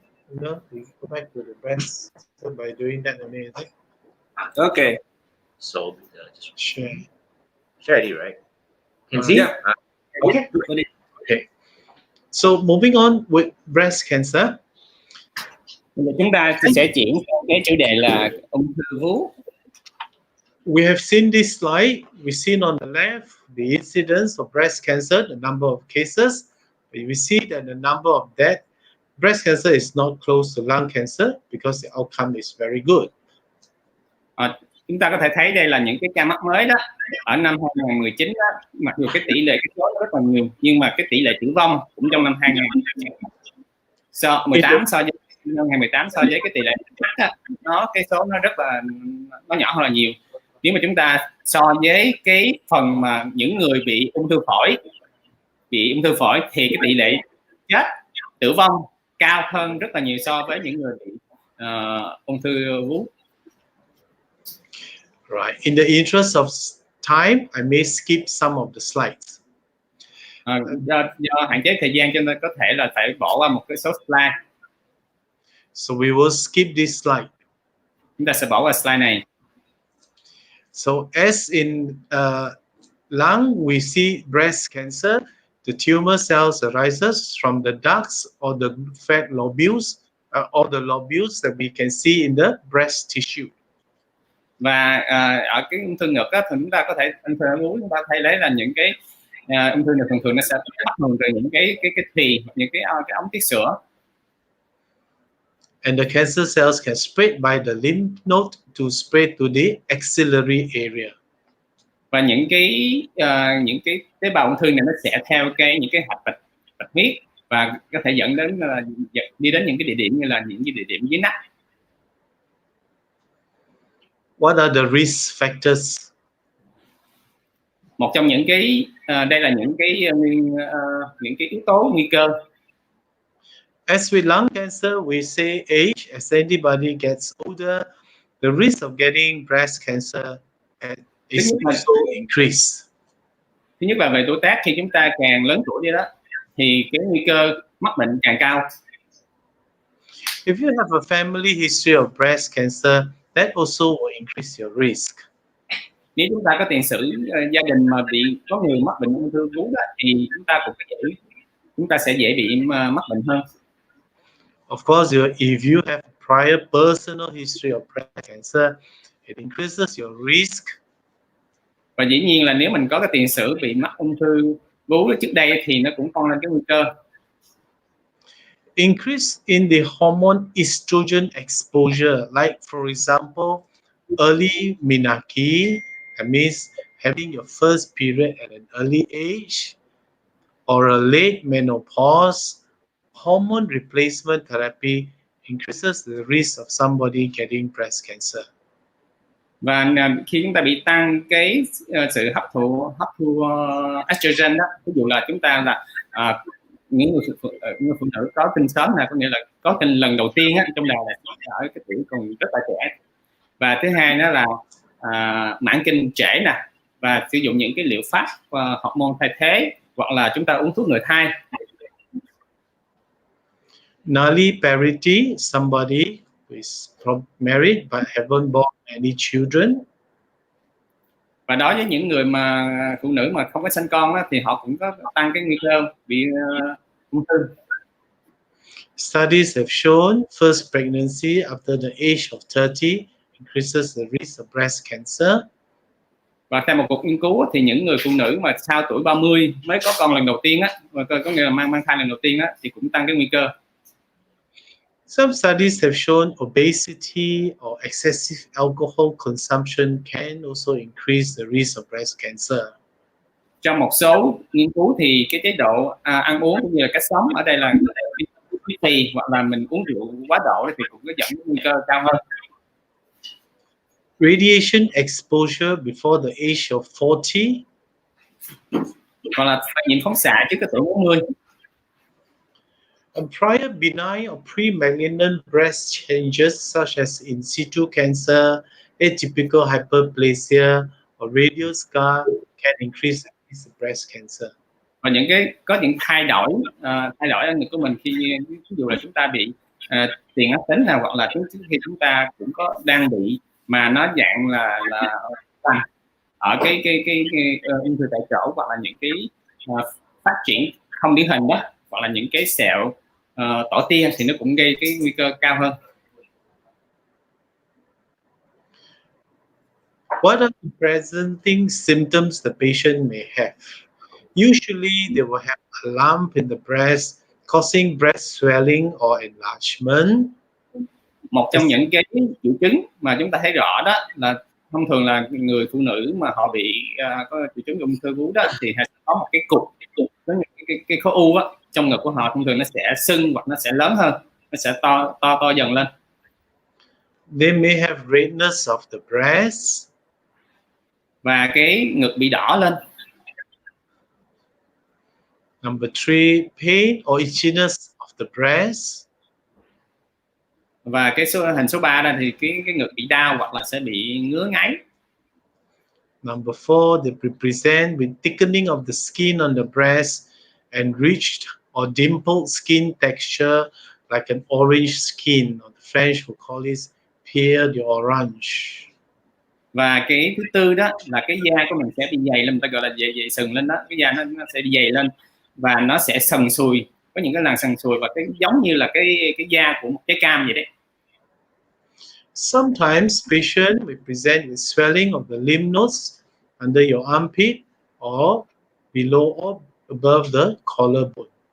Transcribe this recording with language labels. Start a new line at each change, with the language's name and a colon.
English: We go back to the breast by doing that amazing. Okay. So just share it, right? Can see? Yeah. Okay. Okay. So moving on with breast cancer.
Vietnamese: Chúng ta sẽ chuyển cái chủ đề là ung thư vú.
English: We have seen this slide. We've seen on the left the incidence of breast cancer, the number of cases. We see that the number of death. Breast cancer is not close to lung cancer because the outcome is very good.
Vietnamese: Chúng ta có thể thấy đây là những cái ca mắc mới đó ở năm 2019 đó, mặc dù cái tỷ lệ cái số rất là nhiều, nhưng mà cái tỷ lệ tử vong cũng trong năm 2018 so với năm 2018 so với cái tỷ lệ đó, cái số nó rất là nó nhỏ hơn là nhiều. Nếu mà chúng ta so với cái phần mà những người bị ung thư phổi thì cái tỷ lệ chết, tử vong cao hơn rất là nhiều so với những người bị ung thư vú.
English: Right. In the interest of time, I may skip some of the slides.
Vietnamese: Do hạn chế thời gian cho nên có thể là phải bỏ qua một cái số slide.
English: So we will skip this slide.
Vietnamese: Chúng ta sẽ bỏ qua slide này.
English: So as in lung, we see breast cancer. The tumor cells arises from the ducts or the fat lobules, or the lobules that we can see in the breast tissue.
Vietnamese: Và ở cái ung thư ngực á, thì chúng ta có thể ung thư vú, chúng ta thấy lấy là những cái ung thư này thường nó sẽ bắt nguồn từ những cái thùy, những cái ống tiết sữa.
English: And the cancer cells can spread by the lymph node to spread to the axillary area.
Vietnamese: Và những cái tế bào ung thư này nó sẽ theo những cái hạch bạch huyết và có thể dẫn đến đi đến những cái địa điểm như là những cái địa điểm dưới nách.
English: What are the risk factors?
Vietnamese: Một trong những cái đây là những cái yếu tố nguy cơ.
English: As with lung cancer, we say age. As anybody gets older, the risk of getting breast cancer is also increased.
Vietnamese: Thứ nhất là về tuổi tác, khi chúng ta càng lớn tuổi đi đó thì cái nguy cơ mắc bệnh càng cao.
English: If you have a family history of breast cancer, that also will increase your risk.
Vietnamese: Nếu chúng ta có tiền sử gia đình mà có người mắc bệnh ung thư vú đó, thì chúng ta sẽ dễ bị mắc bệnh hơn.
English: Of course, if you have prior personal history of breast cancer, it increases your risk.
Vietnamese: Và dĩ nhiên là nếu mình có cái tiền sử bị mắc ung thư vú trước đây thì nó cũng tăng lên cái nguy cơ.
English: Increase in the hormone estrogen exposure, like for example, early menarche, that means having your first period at an early age, or a late menopause. Hormone replacement therapy increases the risk of somebody getting breast cancer.
Vietnamese: Và khi chúng ta bị tăng cái sự hấp thu estrogen đó, ví dụ là chúng ta là những người phụ nữ có kinh sớm, là có nghĩa là có kinh lần đầu tiên á, trong đời là ở cái tuổi còn rất là trẻ. Và thứ hai đó là mãn kinh trễ nè, và sử dụng những cái liệu pháp hormone thay thế, hoặc là chúng ta uống thuốc ngừa thai.
English: Nulliparity, somebody who is married but haven't born any children.
Vietnamese: Và đối với những người mà phụ nữ mà không có sinh con á, thì họ cũng có tăng cái nguy cơ bị ung thư.
English: Studies have shown first pregnancy after the age of 30 increases the risk of breast cancer.
Vietnamese: Và theo một cuộc nghiên cứu thì những người phụ nữ mà sau tuổi 30 mới có con lần đầu tiên á, có nghĩa là mang thai lần đầu tiên á, thì cũng tăng cái nguy cơ.
English: Some studies have shown obesity or excessive alcohol consumption can also increase the risk of breast cancer.
Vietnamese: Trong một số nghiên cứu thì cái chế độ ăn uống cũng như là cách sống, ở đây là thì hoặc là mình uống rượu quá độ thì cũng có dẫn đến nguy cơ cao hơn.
English: Radiation exposure before the age of 40.
Vietnamese: Hoặc là nhiễm phóng xạ trước cái tuổi 40.
English: Prior benign or pre-malignant breast changes such as in situ cancer, atypical hyperplasia, or radial scar can increase the risk of breast cancer.
Vietnamese: Và có những thay đổi ở ngực của mình, khi ví dụ là chúng ta bị tiền ác tính nào, hoặc là khi chúng ta cũng có đang bị mà nó dạng là ở cái ung thư tại chỗ, hoặc là những cái phát triển không điển hình đó, hoặc là những cái sẹo tỏ tia, thì nó cũng gây cái nguy cơ cao hơn.
English: What are the presenting symptoms the patient may have? Usually, they will have a lump in the breast, causing breast swelling or enlargement.
Vietnamese: Một trong những cái triệu chứng mà chúng ta thấy rõ đó là thông thường là người phụ nữ mà họ bị có triệu chứng ung thư vú đó, thì họ có một cái cục, có cái khối u á, trong ngực của họ thông thường nó sẽ sưng hoặc nó sẽ lớn hơn, nó sẽ to dần lên.
English: They may have redness of the breast.
Vietnamese: Và cái ngực bị đỏ lên.
English: Number 3, pain or itchiness of the breast.
Vietnamese: Và cái hình số 3 là thì cái ngực bị đau hoặc là sẽ bị ngứa ngáy.
English: Number 4, they present with thickening of the skin on the breast, enriched or dimpled skin texture like an orange skin, or the French will call it pear de orange.
Vietnamese: Và cái thứ tư đó là cái da của mình sẽ bị dày lên, người ta gọi là dày sừng lên đó, cái da nó sẽ bị dày lên và nó sẽ sần sùi, có những cái làn sần sùi, và cái giống như là cái da của một trái cam vậy đấy.
English: Sometimes patient will present with swelling of the lymph nodes under your armpit or below or above the collarbone.